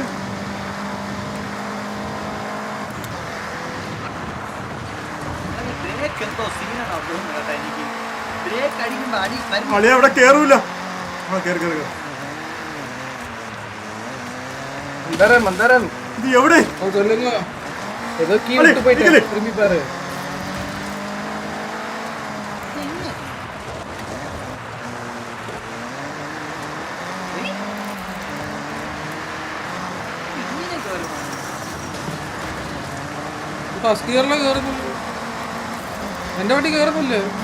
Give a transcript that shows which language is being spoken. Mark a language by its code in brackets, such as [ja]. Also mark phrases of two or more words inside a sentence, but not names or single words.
[ml] എന്തോ സീനാണോ തോന്നുന്നു കേട്ടോ എനിക്ക്. ബ്രേക്ക് അടിക്കുമ്പോ അടി അളിയ അവിടെ കേറൂല. മന്ദാരം ഇത് എവിടെ? [ta] சொல்லுங்க ஏதோ கீ விட்டு போயிட்டேன், திரும்பி பாரு. [ml] ഫസ്റ്റ് ഗിയറിലെ കേറുന്നില്ല, എന്റെ വണ്ടി കേറുന്നില്ലേ?